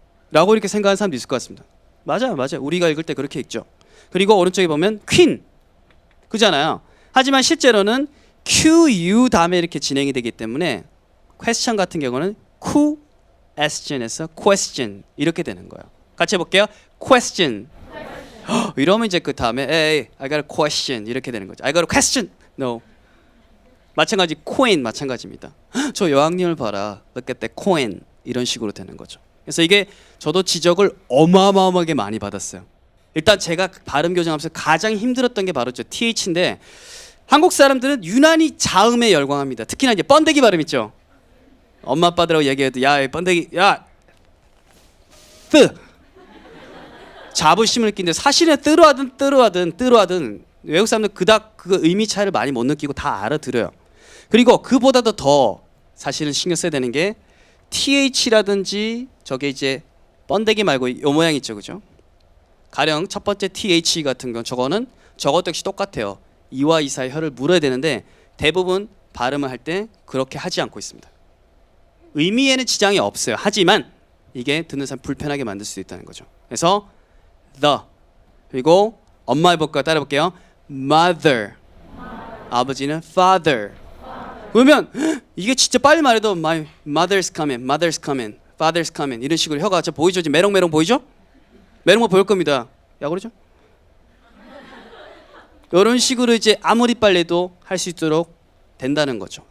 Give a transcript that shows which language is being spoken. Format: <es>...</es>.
<ko>라고 이렇게 생각하는 사람도 있을 것 같습니다. 맞아요. 우리가 읽을 때 그렇게 읽죠. 그리고 오른쪽에 보면 queen 그잖아요. 하지만 실제로는 QU 다음에 이렇게 진행이 되기 때문에 question 같은 경우는 question에서 question 이렇게 되는 거예요. 같이 해볼게요. question. 이러면 이제 그 다음에</ko> <en>hey, I got a question</en> <ko>이렇게 되는 거죠.</ko> <en>I got a question. No.</en> <ko>마찬가지 coin 마찬가지입니다. 저 여왕님을 봐라.</ko> <en>Look at that coin.</en> <ko>이런 식으로 되는 거죠. 그래서 이게 저도 지적을 어마어마하게 많이 받았어요. 일단 제가 발음 교정하면서 가장 힘들었던 게 바로 저 TH인데 한국 사람들은 유난히 자음에 열광합니다. 특히나 이제 번데기 발음 있죠. 엄마 아빠들하고 얘기해도 야 번데기 야 뜨 자부심을 느끼는데 사실은 뜨루하든 외국 사람들 그닥 그 의미 차이를 많이 못 느끼고 다 알아들어요. 그리고 그보다도 더 사실은 신경 써야 되는 게 TH라든지 저게 이제 번데기 말고 요 모양 있죠, 그죠? 가령 첫 번째 TH 같은 건 저거는 저것도 역시 똑같아요. 이와 이 사이 혀를 물어야 되는데 대부분 발음을 할 때 그렇게 하지 않고 있습니다. 의미에는 지장이 없어요. 하지만 이게 듣는 사람 불편하게 만들 수도 있다는 거죠. 그래서 the 그리고 엄마 해볼까요? 따라 해볼게요.</ko> <en>mother</en> <ko>아버지는</ko> <en>father.</en> <ko>그러면 이게 진짜 빨리 말해도</ko> <en>my mother's coming, father's coming</en> <ko>이런 식으로 혀가 저 보이죠? 지금 메롱메롱 보이죠? 메롱메롱 보일 겁니다. 야 그러죠? 이런 식으로 이제 아무리 빨래도 할 수 있도록 된다는 거죠.</ko>